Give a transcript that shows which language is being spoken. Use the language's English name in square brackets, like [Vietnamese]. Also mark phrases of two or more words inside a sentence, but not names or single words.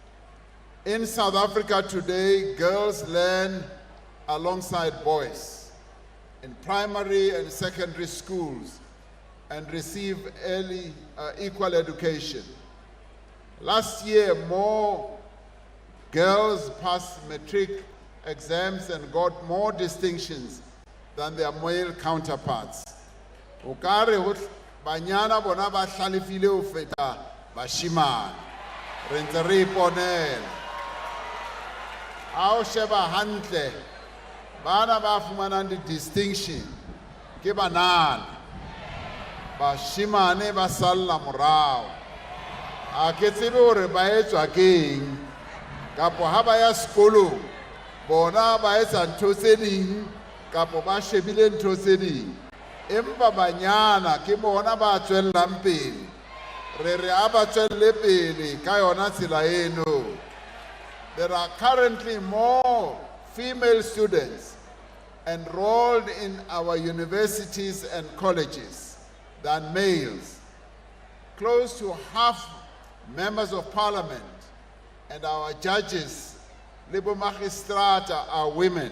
[English] In South Africa today, girls learn alongside boys in primary and secondary schools and receive early equal education. Last year, more girls passed matric exams and got more distinctions than their male counterparts. [Southern Sotho] Okare banyana bona ba hlalefile ho feta bashimane. Re ntse re iponela. Ha o sheba hantle, bana ba fumanang di distinction ke banana. bashimane ba salla morao. A ke tsebe hore ba etswa keng kapo ha ba ya sekolong bona ba etsa ntho tse ding kapo ba shebile ntho tse ding empa banyana ke bona ba tswellang pele re re a ba tswelle pele ka yona tsela eno. [English] There are currently more female students enrolled in our universities and colleges than males. Close to half members of parliament and our judges, Libo Magistrata, are women.